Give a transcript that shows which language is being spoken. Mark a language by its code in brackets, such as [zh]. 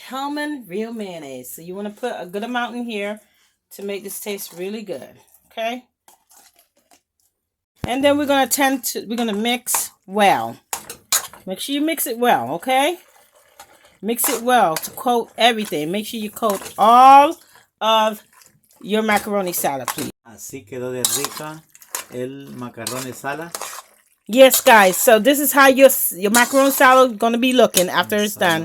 [en] Hellman Real Mayonnaise. So you want to put a good amount in here to make this taste really good. Okay? And then we're going to mix well. Make sure you mix it well, okay? Mix it well to coat everything. Make sure you coat all of your macaroni salad, please. [es] Así quedó de rica el macarrón salad. [en] Yes, guys. So this is how your macaroni salad gonna be looking after it's done.